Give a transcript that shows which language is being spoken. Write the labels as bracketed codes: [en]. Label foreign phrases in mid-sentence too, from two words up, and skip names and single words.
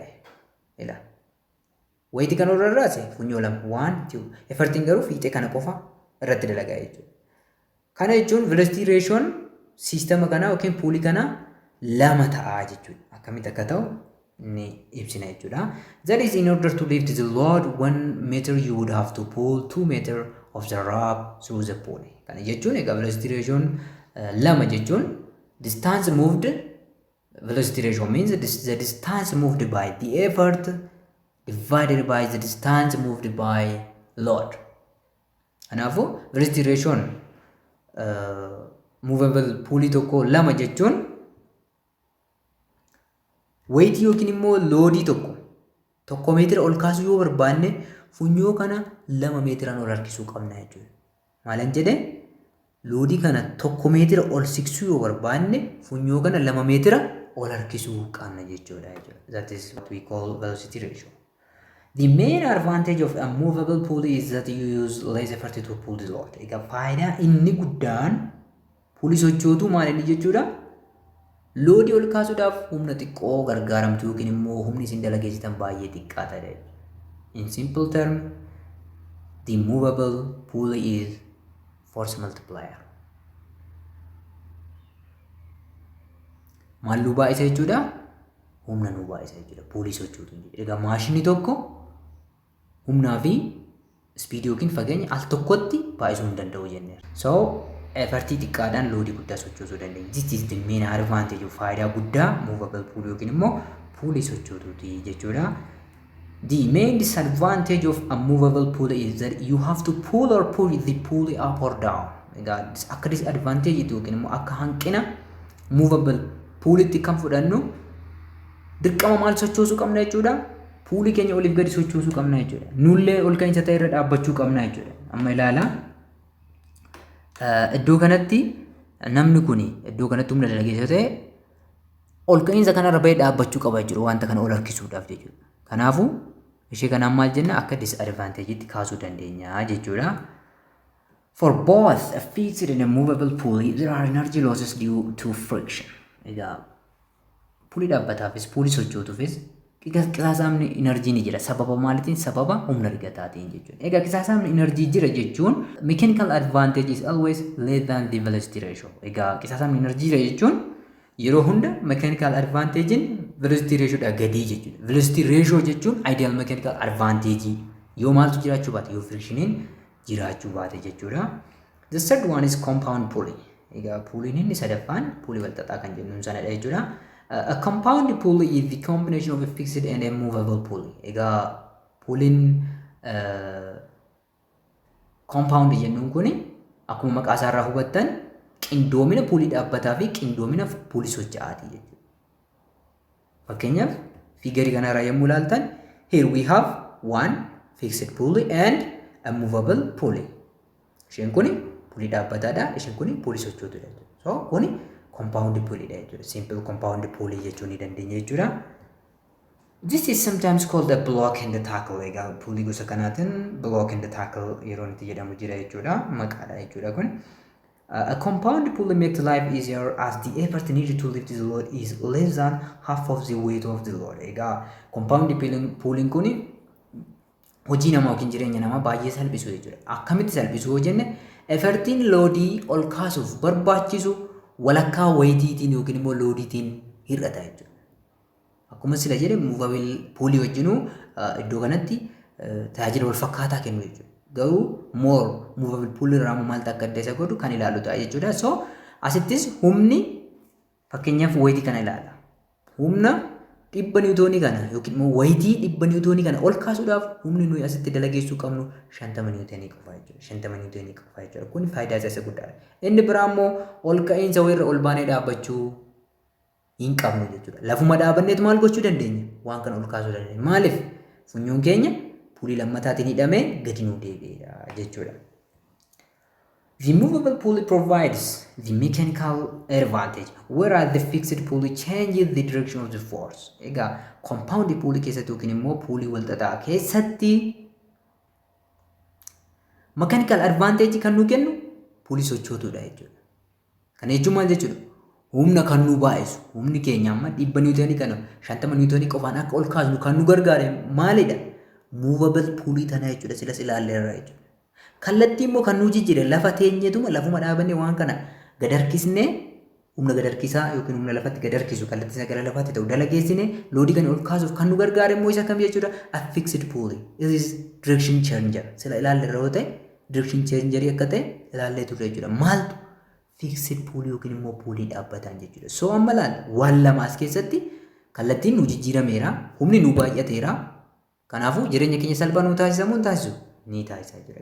[om] Ilaa. Weightii kan ol rarraase funyoo lama 1 2. Effortiin garuu fiixee kana qofa irratti dalagaa jechuudha. Kana jechuun [en] velocity ratioon [om] siistama kanaa yookiin puulii kanaa 2 ta'a jechuudha. Akkamitti akka ta'u ni ibsina jechuudha. [en] That is in order to lift the load 1 meter you would have to pull 2 meter of the rope through the pulley. [om] Kana jechuun egaa [en] velocity ratioon 2 jechuun distance moved, velocity ratio means the distance moved by the effort divided by the distance moved by load. [om] Kanaafuu [en] velocity ratioon movable pulley [om] tokko 2 jechuun weight yookiin immoo loodii tokko meetira ol kaasuu yoo barbaanne funyoo kana 2 meetiraan ol harkisuu qabna jechuudha. Maalan jedhe loodii kana 1 meetira ol siqsuu yoo barbaanne funyoo kana 2 meetira ol harkisuu qabna jechuudha. [en] That is what we call velocity ratio. The main advantage of a movable pulley is that you use less effort to pull the load. [om] Egaa faayidaa inni guddaan puulii sochootu maal inni jechuudha? Loodii ol kaasuudhaaf humna xiqqoo gargaaramtu yookiin immoo humni isin dalageessitan baay'ee xiqqaa ta'e. [en] In simple term, the movable pulley is force multiplier. [om] Maal nu baay'isa jechuudha? Humna nu baay'isa jechuudha. Puulii sochootu jechuudha. Egaa maashinii tokko humnaa fi speedii yookiin fageenya al tokkotti baay'isuu hin danda'u jenneera. So effortii xiqqaadhaan loodii guddaa sochoosuu dandeenya. [en] This is the main advantage of [om] faayidaa guddaa [en] movable pulley [om] yookiin immoo puulii sochootuuti jechuudha. [en] The main disadvantage of a movable pulley is that you have to pull or push the pulley up or down. [om] Egaa akka disadvantage yookiin immoo akka hanqina [en] movable pulleytti [om] kan fudhannu dirqama maal sochoosuu qabna jechuudha. Puulii keenya oliif gadi sochoosuu qabna jechuudha. Nullee ol ka'iinsa ta'e irra dhaabbachuu qabna jechuudha. Amma ilaala. Iddoo kanatti namni kun iddoo kanatti humna dalageessa ta'e ol ka'iinsa kanarra bahee dhaabbachuu qaba jechuudha. Wanta kana ol harkisuudhaaf jechuudha. Kanaafuu ishee kanaan maal jenna akka disadvantageetti kaasuu dandeenya jechuudha. [en] For both a fixed and a movable pulley, there are energy losses due to friction. [om] Egaa puulii dhaabbataafis puulii sochootuufis qisaasamni enerjii ni jira. Sababa maaliitiin? Sababa humna rigataatiin jechuudha. Egaa qisaasamni enerjii jira jechuun [en] mechanical advantage is always less than the velocity ratio. [om] Egaa qisaasamni enerjii jira jechuun yeroo hunda [en] mechanical advantagein velocity ratio [om] dha gadii jechuudha. [en] Velocity ratio [om] jechuun [en] ideal mechanical advantage [om] yoo maaltu jiraachuu baate yoo frictioniin jiraachuu baate jechuudha. [en] The third one is compound pulley. [om] Egaa puuliin inni sadaffaan puulii walxaxaa kan jennuun sanadha jechuudha. [en] A compound pulley is the combination of a fixed and a movable pulley. [om] Egaa puuliin compound jennuun kuni akkuma maqaa isaarraa hubattan qindoomina puulii dhaabbataa fi qindoomina puulii socho'aati jechuudha. Fakkeenyaaf fiigarii kanarraa yommuu ilaaltan [en] here we have one fixed pulley and a movable pulley. [om] Isheen kuni puulii dhaabbataadha. Isheen kuni puulii sochootudha. So kuni [en] compound pulley [om] dha jechuudha. [en] Simple compound pulley [om] jechuu ni dandeenya jechuudha. [en] This is sometimes called a block and a tackle. [om] Egaa puulii gosa kanaatiin [en] block and a tackle [om] yeroo itti jedhamu jira jechuudha. Maqaadha jechuudha kun. [en] A compound pulley makes life easier as the effort needed to lift the load is less than half of the weight of the load. [om] Egaa [en] compound pulley'n [om] kuni hojii namaa yookiin jireenya namaa baay'ee salphisu jechuudha. Akkamitti salphisu yoo jenne effortiin loodii ol kaasuuf barbaachisu walakkaa weightiitiin yookiin immoo loodiitiin hir'ata jechuudha. Akkuma sila jedhe [en] movable pulley [om] wajjinuu iddoo kanatti tajaajila wal fakkaataa kennu jechuudha. Garuu [en] more movable pulley [om] irraa maaltu akka adda isa godhu kan ilaalu ta'a jechuudha. So asittis humni fakkeenyaaf weightii kana ilaala. Humna 100 niwutoonii kana yookiin immoo weightii 100 niwutoonii kana ol kaasuudhaaf humni nuyi asitti dalageessuu qabnu 50 niwutoonii qofa jechuudha. 50 niwutoonii qofa jechuudha. Kun faayidaa isa guddaadha. Inni biraa immoo ol ka'iinsa wayirra ol baanee dhaabbachuu hin qabnu jechuudha. Lafuma dhaabanneetu maal gochuu dandeenya? Waan kana ol kaasuu dandeenya. Maaliif? Funyoon keenya puulii lammataatiin hidhamee gadi nuu deebi'eera jechuudha. [en] The movable pulley provides the mechanical advantage, whereas the fixed pulley changes the direction of the force. [om] Egaa [en] compound pulley [om] keessatti yookiin immoo puulii walxaxaa keessatti [en] mechanical advantage [om] kan nu kennu puulii sochootudha jechuudha. Kana jechuun maal jechuudha? Humna kan nu baay'isu, humni keenya amma 100 niwutoonii kana 50 niwutoonii qofaan akka ol kaasnu kan nu gargaare maalidha? [en] Movable pulley [om] tana jechuudha. Silas ilaalleerra jechuudha. Kallattii immoo kan nu jijjiire lafa teenyetuma lafuma dhaabannee waan kana gad harkisnee humna gad harkisaa yookiin humna lafatti gad harkisu kallattii isa gara lafaatti ta'u dalageessine loodii kana ol kaasuuf kan nu gargaare immoo isa kam jechuudha? [en] A fixed pulley. It is direction changer. [om] Sila ilaalleerra yoo ta'e [en] direction changerii [om] akka ta'e ilaallee turre jechuudha. Maaltu [en] fixed pulley [om] yookiin immoo puulii dhaabbataan jechuudha. So amma laal waan lama as keessatti kallattiin nu jijjiirameera, humni nu baay'ateera. Kanaafuu jireenya keenya salphaa nu taasisamu hin taasisu ni taasisaa jira.